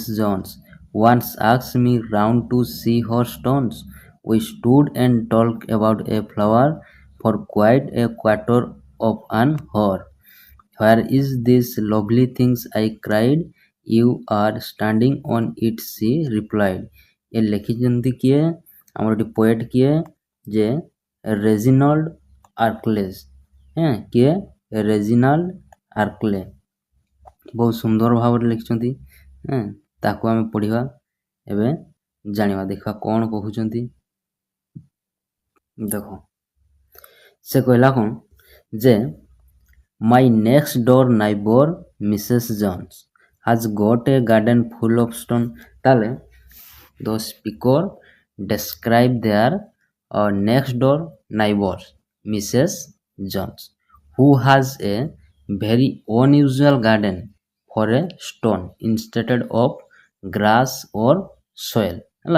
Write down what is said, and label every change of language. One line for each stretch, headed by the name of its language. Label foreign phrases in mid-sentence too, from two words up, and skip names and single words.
English: Jones once asked me round to see her stones. We stood and talked about a flower for quite a quarter of an hour. Where is this lovely things? I cried. You are standing on it, she replied.
Odia: ये लिखिଛନ୍ତି କିଏ? ଆମର ଏଠି ପୋଏଟ୍ କିଏ? ଯେ ରେଜିନାଲ୍ଡ ଆର୍କଲେସ୍। କିଏ? ରେଜିନାଲ୍ଡ ଆର୍କଲେ। ବହୁତ ସୁନ୍ଦର ଭାବରେ ଲେଖିଛନ୍ତି। ତାକୁ ଆମେ ପଢ଼ିବା, ଏବେ ଜାଣିବା, ଦେଖିବା କ'ଣ କହୁଛନ୍ତି। ଦେଖ ସେ କହିଲା କ'ଣ, ଯେ
English: my next door neighbor Mrs. Jones has got a garden full of stone. ତାହେଲେ the speaker describe their next door neighbor Mrs. Jones who has a very unusual garden for a stone instead of grass or soil ହେଲା।